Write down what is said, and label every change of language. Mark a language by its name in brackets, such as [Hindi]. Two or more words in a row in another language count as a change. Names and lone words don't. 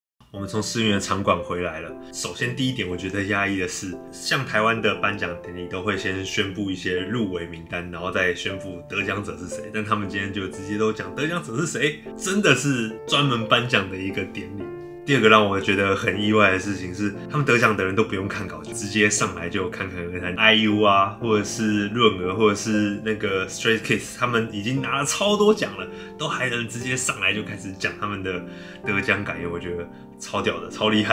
[Chinese] 我們從世運的場館回來了。首先第一點，我覺得壓抑的是，像台灣的頒獎典禮都會先宣布一些入圍名單，然後再宣布得獎者是誰。但他們今天就直接都講得獎者是誰，真的是專門頒獎的一個典禮。第二個讓我覺得很意外的事情是，他們得獎的人都不用看稿，就直接上來就侃侃而談。IU 啊，或者是潤兒，或者是那個 Stray Kids， 他們已經拿了超多獎了，都還能直接上來就開始講他們的得獎感言，我覺得超屌的，超厲害。